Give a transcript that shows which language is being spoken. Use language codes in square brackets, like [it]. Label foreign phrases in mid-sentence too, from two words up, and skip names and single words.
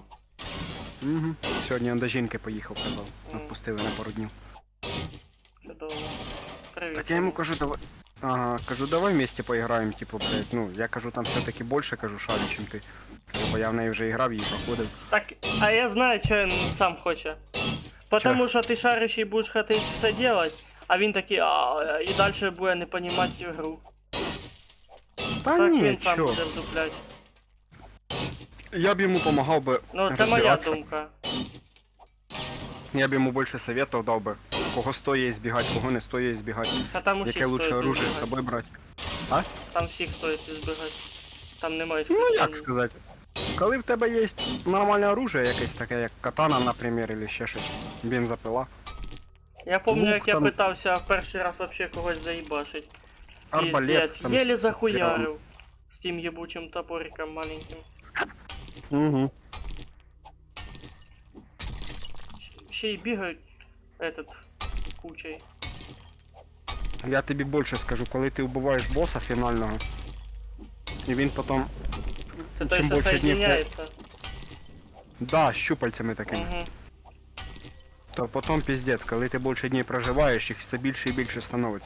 [uk] Угу. Сьогодні он до жінки поїхав, казав. Мгм. Відпустили на пару днів. Чудово. Привіт. Так я йому кажу, давай. Ага, кажу, давай вместе поіграємо, типу, блядь, ну, я кажу, там все-таки більше, кажу, шарю, чим ти. Кажу, бо я в неї вже грав, її проходив. Так, а я знаю, [ru] что он сам хочет. Потому что ты шарящий будешь хотеть все делать, [uk] а він такий, [ru] и дальше буде не понимать игру. [uk] Та Так ні, він сам [ru] чо. [uk] буде вдуплять. Я б йому помагав би Ну, це моя розбиратися. думка. Я б йому більше советів дав би. Кого стоїть збігати, кого не стоїть збігати. А там усіх Яке лучше стоїть [ru] оружие з [uk] збігати. собою брати. Там всіх стоїть збігати. Там немає Ну [ru] исключений. [uk] як сказати. Коли в тебе є нормальне оружие, якесь таке, як катана, наприклад, або ще щось. Бензопила. [ru] Я помню, [uk] Лук як я там- питався в перший раз вообще когось заїбашить. Арбалет Пиздец, там єлі з захуярив. З тим єбучим топориком маленьким. Угу. Ще й бігають [ru] этот кучей. [uk] Я тобі більше скажу, коли ти вбиваєш боса фінального, і він потім. Це той, чим що більше днів. [ru] соединяється. [uk] Да, з щупальцями такими. Угу. То потім піздець, коли ти більше днів проживаєш, їх все більше і більше становиться.